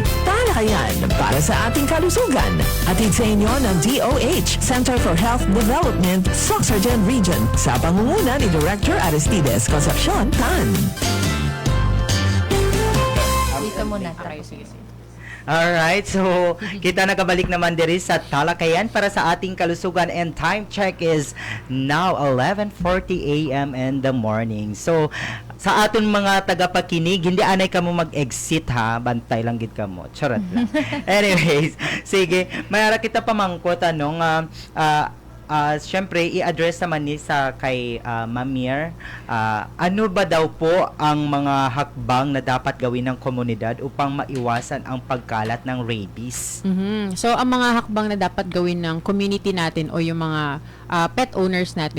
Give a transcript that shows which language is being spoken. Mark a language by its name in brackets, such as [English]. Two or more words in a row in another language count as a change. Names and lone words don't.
[Filipino] Talakayan para sa ating kalusugan. Atid sa inyo ng DOH, Center for Health Development, Soc-Surgen Region, sa pangunguna ni Director Aristides Concepcion Tan. Dito muna tayo. [Hiligaynon] Alright, so kita nakabalik naman diri sa Talakayan para sa ating kalusugan, [English] and time check is now 11:40 a.m. in the morning. [Hiligaynon] So sa aton mga tagapakinig, hindi anay ka mo mag-exit ha, bantay lang gid ka mo. Charot lang. Anyways, sige, mayara kita pamangkot anong syempre i-address naman ni sa kay Mamir. [Filipino] Ano ba daw po ang mga hakbang na dapat gawin ng komunidad upang maiwasan ang pagkalat ng rabies? So, ang mga hakbang na dapat gawin ng community natin o yung mga [English] pet owners [Filipino] natin.